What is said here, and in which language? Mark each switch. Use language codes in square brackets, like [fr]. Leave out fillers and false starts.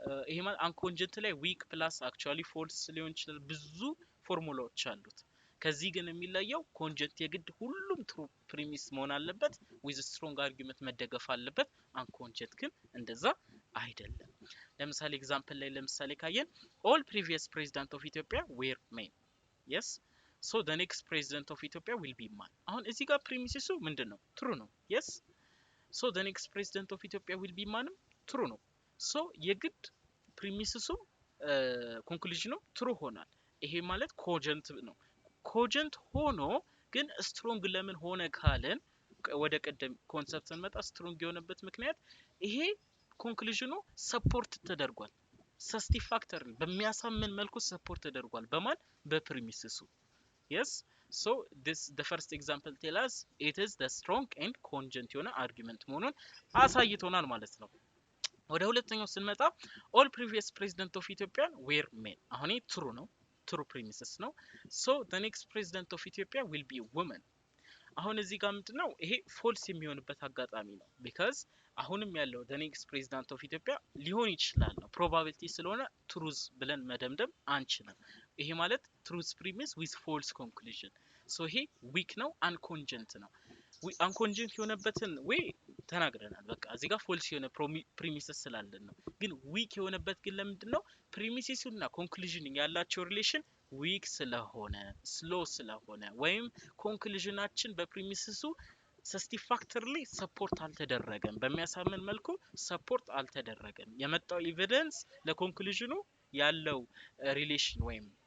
[am] ይሄ ማለት አንኮንጀንት ላይ ዊክ ፕላስ አክቹአሊ ፎልስ ሊሆን ይችላል። ብዙ ፎርሙላዎች አሉት። ከዚህ ግን የሚለየው ኮንጀንት የግድ ሁሉም ትሩ ፕሪሚስ መሆን አለበት with strong argument መደገፍ አለበት። አንኮንጀንት ግን እንደዛ አይደለም። ለምሳሌ ኤግዛምፕል ላይ ለምሳሌ ካየን [en] all previous president of Ethiopia were men. yes so the next president of Ethiopia will be man. [am] አሁን እዚህ ጋር ፕሪሚሲሱ ምንድነው? ትሩ ነው። [en] yes so the next president of Ethiopia will be man [am] ትሩ ነው። so የግድ ፕሪሚሲሱ ኮንክሉዥኑ ትሩ ሆናል። ይሄ ማለት ኮጀንት ነው። ኮጀንት ሆኖ ግን ስትሮንግ ለምን ሆነ ካለን ወደ ቀደም ኮንሰፕት እንመጣ። ስትሮንግ የሆነበት ምክንያት ይሄ ኮንክሉዥኑ ሰፖርት ተደርጓል። ሳቲስፋክተሪ በሚያሳምን መልኩ ሰፖርት ተደርጓል። በማን? በፕሪሚስሱ። [en] yes so this the first example tell us it is the strong and congent [am] የሆነ አርጊመንት መሆኑን አሳይቶናል ማለት ነው። ወደ ሁለተኛው ስንመጣ [en] all previous president of Ethiopia were men። [am] አሁን ይሄ ትሩ ነው። ትሩ ፕሪሚስስ ነው። [en] so the next president of Ethiopia will be a woman። [am] አሁን እዚህ ጋር ምንድነው? ይሄ ፎልስ የሚሆንበት አጋጣሚ ነው because አሁንም ያለው the next president of ኢትዮጵያ ሊሆን ይችላል ነው probability ስለሆነ truth ብለን መደምደም አንችልም ይሄ ማለት [en] truth premise with false conclusion [am] so ይሄ weak ነው uncongent ነው uncongent የሆነበትን ወይ ተናግረናል በቃ እዚህ ጋር false የሆነ premises ስላለን ነው ግን weak የሆነበት ግን ለምንድነው premises እና conclusion ያላቸው relation weak ስለሆነ slow ስለሆነ ወይም conclusionአችን በፕሪሚስሱ satisfactorily support አልተደረገም በሚያሳምን መልኩ support አልተደረገም የመጣው ኤቪደንስ ለኮንክሉዥኑ ያለው ሪሌሽን ወይም